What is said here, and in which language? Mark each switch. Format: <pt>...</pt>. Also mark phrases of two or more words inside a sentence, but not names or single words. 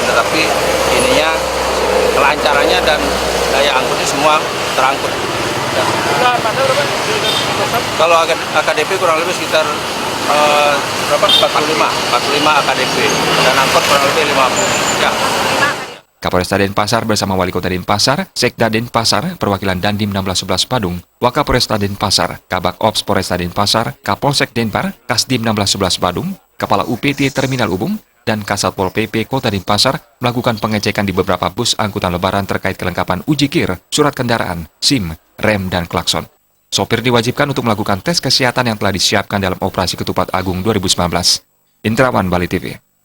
<id>Tetapi ininya kelancarannya dan daya angkutnya semua terangkut. Kalau AKDP kurang lebih sekitar 45 AKDP dan angkot kurang lebih 50. Ya. Kapolresta Denpasar bersama Wali Kota Denpasar, Sekda Denpasar, Perwakilan Dandim 1611 Padung, Wakapolresta Denpasar, Kabak Ops Polresta Denpasar, Kapolsek Denpar, Kasdim 1611 Badung, Kepala UPT Terminal Ubung, dan Kasatpol PP Kota Denpasar melakukan pengecekan di beberapa bus angkutan lebaran terkait kelengkapan uji kir, surat kendaraan, SIM, rem, dan klakson. Sopir diwajibkan untuk melakukan tes kesehatan yang telah disiapkan dalam operasi Ketupat Agung 2019. Indrawan, Bali TV.</id>